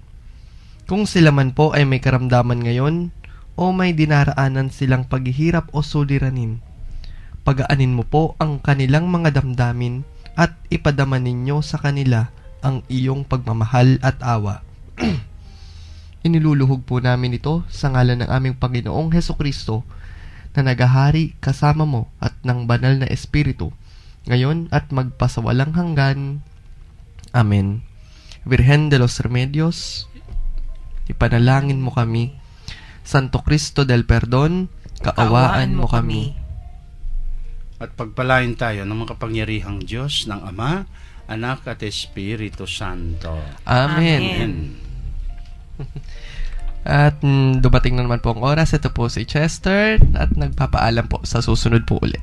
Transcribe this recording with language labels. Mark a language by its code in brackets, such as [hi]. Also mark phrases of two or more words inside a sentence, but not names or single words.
[tl] Kung sila man po ay may karamdaman ngayon o may dinaraanan silang paghihirap o suliranin, pagaanin mo po ang kanilang mga damdamin at ipadama ninyo sa kanila ang iyong pagmamahal at awa. Iniluluhog po namin ito sa ngalan ng aming Panginoong Hesukristo na nagahari kasama mo at ng banal na Espiritu, ngayon at magpasawalang hanggan. Amen. Virgen de los Remedios, ipanalangin mo kami. Santo Cristo del Perdon, kaawaan mo kami. At pagpalain tayo ng makapangyarihang Diyos ng Ama, Anak at Espiritu Santo. Amen. At dumating na naman po ang oras. Ito po si Chester at nagpapaalam po sa susunod po ulit.